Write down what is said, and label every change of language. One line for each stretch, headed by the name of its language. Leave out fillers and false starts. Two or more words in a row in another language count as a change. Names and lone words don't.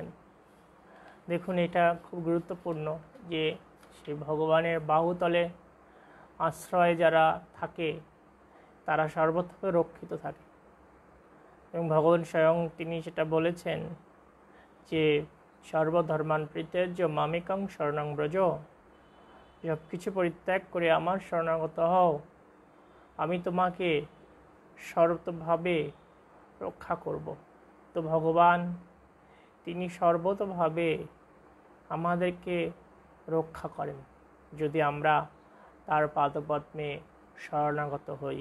Bangla: দেখুন, এটা খুব গুরুত্বপূর্ণ যে সেই ভগবানের বাহুতলে আশ্রয়ে যারা থাকে তারা সর্বতভাবে রক্ষিত থাকে। এবং ভগবান স্বয়ং তিনি সেটা বলেছেন যে
Sanskrit: সর্বধর্মান পরিত্যাজ্য মামেকং শরণং ব্রজ,
Bangla: সব কিছু পরিত্যাগ করে আমার শরণাগত হও, আমি তোমাকে সর্বতভাবে রক্ষা করব। তো ভগবান তিনি সর্বতভাবে আমাদেরকে রক্ষা করেন যদি আমরা তার পাদপদ্মে শরণাগত হই।